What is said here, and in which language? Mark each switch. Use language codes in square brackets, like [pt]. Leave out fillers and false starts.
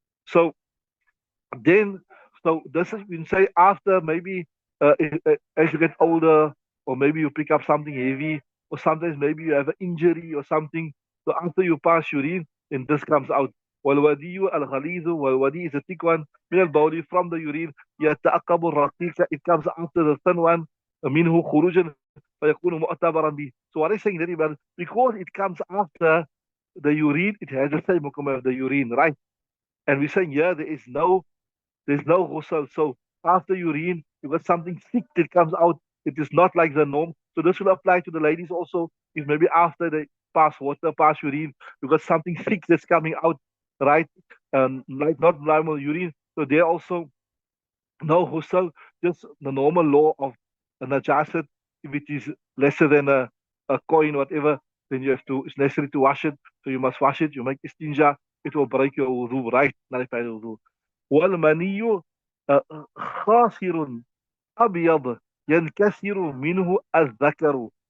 [en] So then, so this is when say after maybe as you get older, or maybe you pick up something heavy, or sometimes maybe you have an injury or something. So after you pass urine, then this comes out. [ar] والودي الغليظ, [en] والودي is a thick one [ar] من البول, [en] from the urine. [ar] يتعقب الرقيق, [en] it comes after the thin one. [ar] منه خروجا فيكون معتبرا به. [en] So what I'm saying very well, because it comes after the urine, it has the same hukum of the urine, right? And we're saying here there's no ghusl. So after urine, you got something thick that comes out. It is not like the norm. So this will apply to the ladies also. If maybe after they pass water, pass urine, you got something thick that's coming out, right? Like not normal urine. So they also no ghusl, just the normal law of a najasat. If it is lesser than a coin, whatever, then you have to, it's necessary to wash it. So you must wash it. You make istinja, it will break your wudu, right? Nullify the wudu. [ar] والمني خاصر أبيض ينكسر منه الذكر.